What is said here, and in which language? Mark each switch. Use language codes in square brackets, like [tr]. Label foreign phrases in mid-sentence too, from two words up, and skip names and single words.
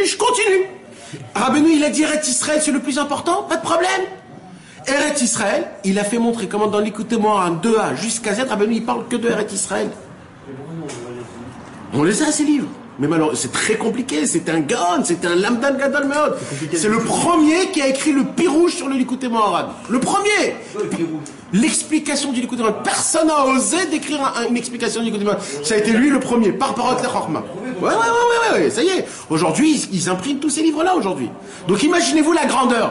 [fr] Je continue. Rabbeinu, il a dit Eretz Israël, c'est le plus important, pas de problème. Eretz Israël, il a fait montrer comment dans Likutei Moharan, de A jusqu'à Z, Rabbeinu, il parle que de Eretz Israël. On les a, ces livres. Mais malheureusement, c'est très compliqué, c'est un gaon, c'est un [he] למדן גדול מאוד. [fr] C'est le premier qui a écrit le pirouge sur le Likutei Moharan. Le premier. L'explication du Likutei Moharan. Personne n'a osé d'écrire une explication du Likutei Moharan. Ça a été lui le premier, par parole de Chorma. Ouais, ça y est. Aujourd'hui, ils impriment tous ces livres-là, aujourd'hui. Donc imaginez-vous la grandeur.